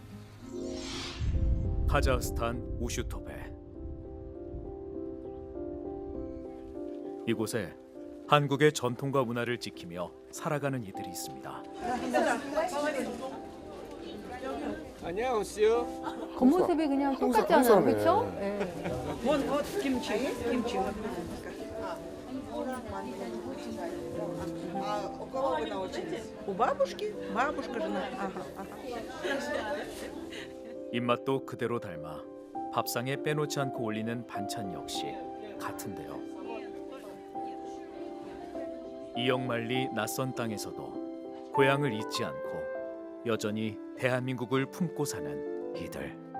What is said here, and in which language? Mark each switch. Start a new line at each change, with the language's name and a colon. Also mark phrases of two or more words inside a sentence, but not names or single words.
Korean: 카자흐스탄 우슈토베. 이곳에 한국의 전통과 문화를 지키며 살아가는 이들이 있습니다. 안녕하세요. 겉모습이 그냥 똑같지 않아요, 한국사람이네. 그렇죠? 네.
Russian: Вот кимчи. А у кого вы научились? У бабушки? Бабушка жена. Ага.
Korean: 입맛도 그대로 닮아 밥상에 빼놓지 않고 올리는 반찬 역시 같은데요. 이역만리 낯선 땅에서도 고향을 잊지 않고 여전히 대한민국을 품고 사는 이들.